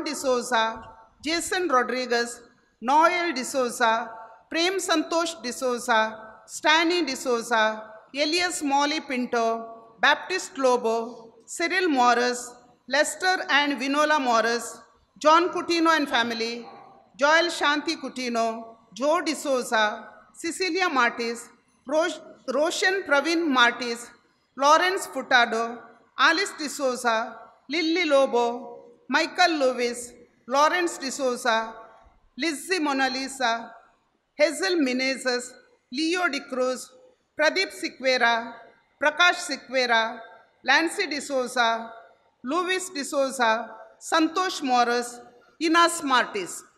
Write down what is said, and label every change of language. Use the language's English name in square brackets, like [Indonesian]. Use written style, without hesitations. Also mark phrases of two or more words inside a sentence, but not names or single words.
[English] D'Souza, Jason Rodriguez, Noel D'Souza, Prem Santosh D'Souza, Stanley D'Souza, Elias Molly Pinto, Baptist Lobo, Cyril Morris, Lester and Vinola Morris, John Coutinho and family, Joel Shanti Coutinho, Joe D'Souza, Cecilia Martis, Roshan Pravin Martis, Lawrence Furtado, Alice D'Souza, Lily Lobo, Michael Lewis, Lawrence D'Souza, Lizzie Mona Lisa, Hazel Menezes, Leo De Cruz, Pradeep Siqueira, Prakash Siqueira, Lancy D'Souza, Luis D'Souza, Santosh Morris, Inas Martis.